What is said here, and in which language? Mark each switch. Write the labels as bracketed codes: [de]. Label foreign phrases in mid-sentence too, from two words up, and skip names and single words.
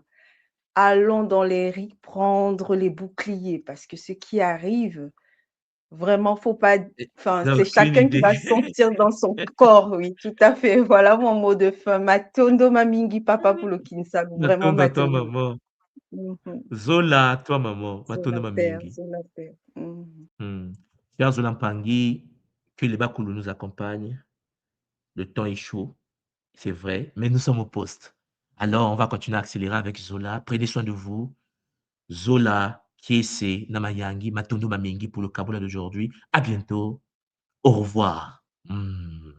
[fr] Allons dans les RIC prendre les boucliers parce que ce qui arrive, vraiment, faut pas enfin, J'ai c'est aucune chacun qui idée. va sentir dans son corps, oui, tout à fait. Voilà mon mot de fin. [kg] Matondo mamingi [fr] papa pour le Kinsago, vraiment Matondo à toi, matondo. maman. Mhm. Zola à toi, maman. Matondo Zola père, Mamingi. Zola père. Mhm. Cher Zola Mpangi, que les Bakulu nous accompagnent. Le temps est chaud, c'est vrai, mais nous sommes au poste. Alors, on va continuer à accélérer avec Zola. Prenez soin de vous. Zola, Kiese, Namayangi, [kg] Matondo Mamingi [fr] pour le Kaboula d'aujourd'hui. À bientôt. Au revoir.